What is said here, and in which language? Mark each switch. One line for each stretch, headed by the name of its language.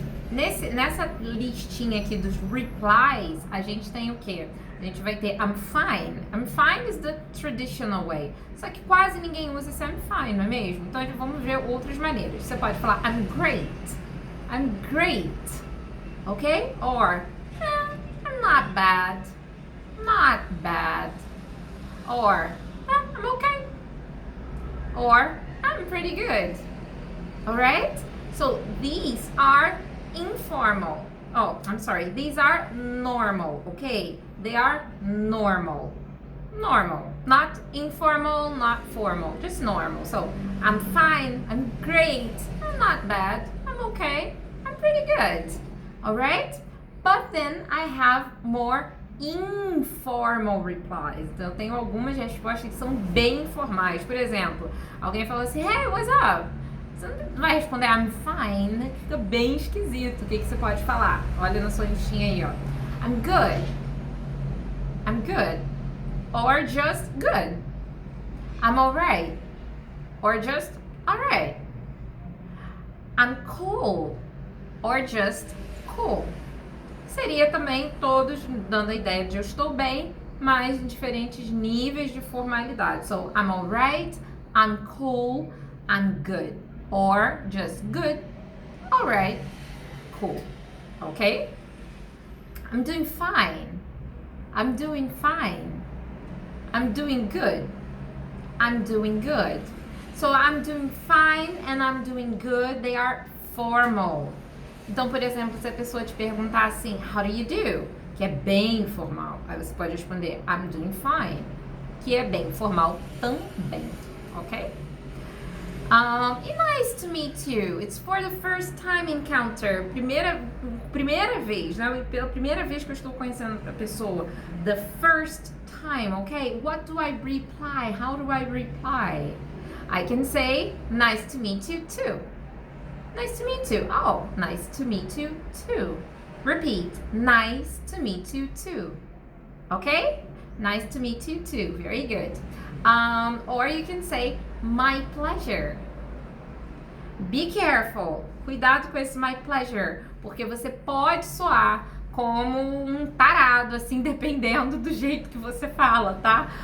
Portuguese: Nessa listinha aqui dos replies, a gente tem o quê? A gente vai ter I'm fine.
English: I'm fine is the traditional way.
Portuguese: Só que quase ninguém usa esse I'm fine, não é mesmo? Então vamos ver outras maneiras. Você pode falar I'm great.
English: I'm great. Ok? Or I'm not bad. Not bad. Or I'm okay. Or I'm pretty good. Alright? So these are informal. Oh, I'm sorry. These are normal, okay? They are normal. Normal. Not informal, not formal. Just normal. So, I'm fine. I'm great. I'm not bad. I'm okay. I'm pretty good. Alright? But then I have more informal replies.
Portuguese: Então, eu tenho algumas respostas que são bem informais. Por exemplo, alguém falou assim, hey, what's up? Você não vai responder I'm fine, fica bem esquisito. O que você pode falar? Olha na sua listinha aí, ó.
English: I'm good. I'm good. Or just good. I'm alright. Or just alright. I'm cool. Or just cool.
Portuguese: Seria também todos dando a ideia de eu estou bem, mas em diferentes níveis de formalidade.
English: So, I'm alright, I'm cool, I'm good. Or just good, alright, cool. Okay? I'm doing fine. I'm doing fine. I'm doing good. I'm doing good. So I'm doing fine and I'm doing good, they are formal.
Portuguese: Então, por exemplo, se a pessoa te perguntar assim, how do you do? Que é bem formal. Aí você pode responder, I'm doing fine. Que é bem formal também, ok? E nice to meet you.
English: It's for the first time encounter.
Portuguese: Primeira vez, né? Pela primeira vez que eu estou conhecendo a pessoa.
English: The first time, okay? What do I reply? How do I reply? I can say, nice to meet you too. Nice to meet you. Oh, nice to meet you too. Repeat, nice to meet you too. Okay? Nice to meet you too. Very good. Or you can say, my pleasure. Be careful.
Portuguese: Cuidado com esse my pleasure, porque você pode soar como um tarado, assim, dependendo do jeito que você fala, tá?